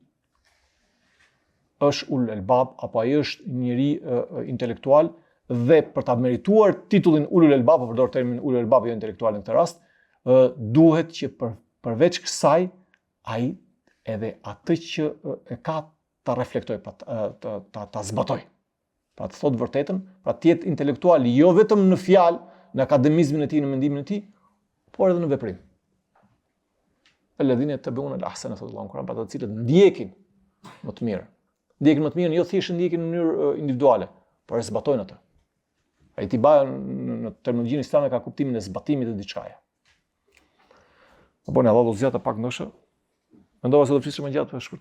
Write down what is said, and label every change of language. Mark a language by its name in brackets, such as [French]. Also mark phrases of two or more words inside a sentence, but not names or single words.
[Albanian] është [Arabic] أولو الألباب, [Albanian] apo ai është njëri intelektual, dhe për ta merituar titullin [Arabic] أولو الألباب, [Albanian] përdor termin [Arabic] أولو الألباب [Albanian] jo intelektual në këtë rast, duhet që përveç kësaj ai edhe atë që e ka ta reflektoj, ta zbatoj. Pra të thotë vërtetën, pra të jetë intelektual jo vetëm në fjalë, në akademizmin e tij, në mendimin e tij, por edhe në veprim. [Arabic] الذين يتبعون الأحسن, [Albanian] thotë Allahu në Kur'an, pra të cilët ndjekin më të mirë. Ndjekin më të mirë, jo thjesht ndjekin në mënyrë individuale, por e zbatojnë atë. Ai tibaja në terminologjinë islame ka kuptimin e zbatimit të diçkaje. Apo ne Allah do zgjata pak ndoshta. Mendova se do flisë më gjatë, po shkurtova.